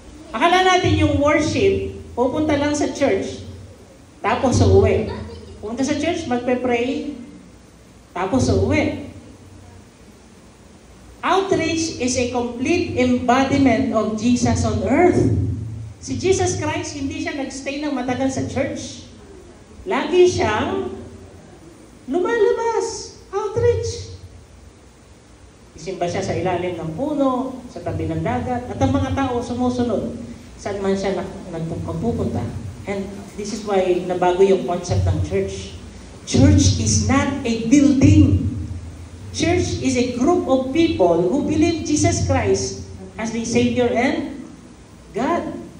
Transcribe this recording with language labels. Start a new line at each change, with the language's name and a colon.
Filipino: Akala natin yung worship, pupunta lang sa church, tapos uuwi. Punta sa church, magpe-pray, tapos uuwi.
English: Outreach is a complete embodiment of Jesus on earth.
Filipino: Si Jesus Christ, hindi siya nagstay ng matagal sa church. Lagi siyang lumalabas. Outreach. Isimba siya sa ilalim ng puno, sa tabi ng dagat, at ang mga tao sumusunod saan man siya magpupunta.
English: And this is why
Filipino: nabago yung
English: concept ng church. Church is not a building. Church is a group of people who believe Jesus Christ as the Savior and God.